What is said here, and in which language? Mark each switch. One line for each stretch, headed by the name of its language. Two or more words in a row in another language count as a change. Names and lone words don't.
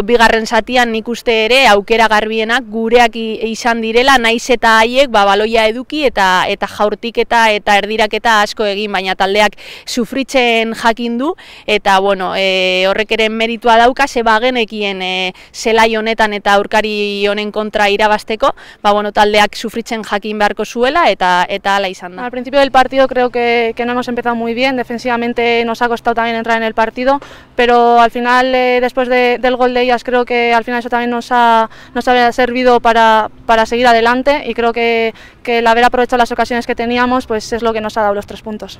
Basque: bigarren zatian nik uste ere aukera garbienak gureak izan direla, naiz eta haiek baloia eduki eta jaurtiketa eta erdiraketa asko egin, baina taldeak sufritzen jakin du, eta bueno, horrek ere meritua dauka, ze bagenekien zelai honetan eta aurkari honen kontra irabasteko, bueno, taldeak sufritzen jakin beharko zuela, eta hala izan da.
Spanish: Al principio del partido creo que no hemos empezado muy bien, defensivamente nos ha costado también entrar en el partido, pero al final, después del gol de ellas, creo que al final eso también nos ha servido para seguir adelante, y creo que el haber aprovechado las ocasiones que teníamos pues es lo que nos ha dado los 3 puntos.